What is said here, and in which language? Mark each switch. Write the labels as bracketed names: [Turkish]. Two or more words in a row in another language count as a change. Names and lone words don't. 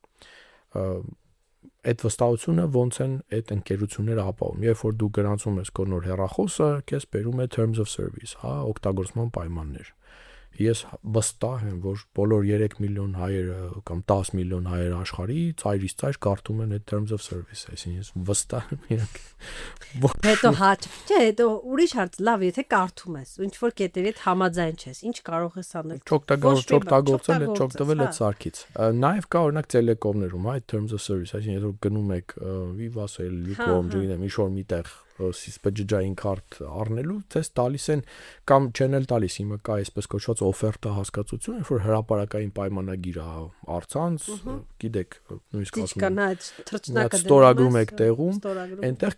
[Armenian] Այդ վստահությունը ոնց են այդ ընկերությունները ապահովում։ Երբ որ դու գրանցում ես քո նոր հեռախոսը, քեզ բերում է [English] terms of service, [Armenian] հա, օգտագործման պայմաններ։ Ես վստահ եմ, որ բոլոր 3 միլիոն հայերը կամ 10 միլիոն հայեր աշխարհի ծայրից ծայր կարդում են այդ [English] terms of service, [Armenian] այսինքն ես վստահ եմ իրանք։ Հետո հաճ, չէ, հետո ուրիշ հարց, լավ, եթե կարդում ես, ինչ որ կետերի հետ համաձայն չես, ինչ կարող ես անել։ Չօգտագործել, չօգտվել այդ սարքից։ Նաև կա օրինակ տելեկոմներում, այդ [English] terms of service, [Armenian] այսինքն եթե գնում եք Viva-Cell, Ucom, չգիտեմ, ինչ որ միտեղ բջջային քարտ առնելու, ցես տալիս են կամ չեն էլ տալիս, հիմա կա այսպես կոչված օֆերտա հասկացություն, երբ որ հրապարակային պայմանագիր է առցանց, գիտեք, նույնիսկ ասում են, ստորագրում եք տեղում, այնտեղ